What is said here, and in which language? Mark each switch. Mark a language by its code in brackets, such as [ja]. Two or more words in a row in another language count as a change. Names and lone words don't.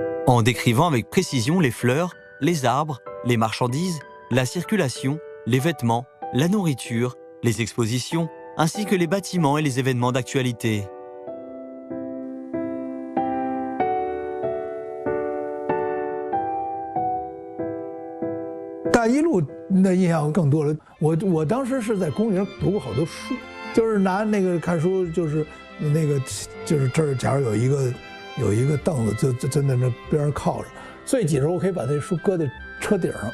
[fr] en décrivant avec précision les fleurs, les arbres, les marchandises, la circulation, les vêtements, la nourriture, les expositions, ainsi que les bâtiments et les événements d'actualité. [zh] 大一路的印象更多了。我当时是在公园读过好多书，就是拿那个看书，就是那个就是这儿，假如有一个凳子，就在那边上靠着，最挤时候我可以把那书搁在车顶上。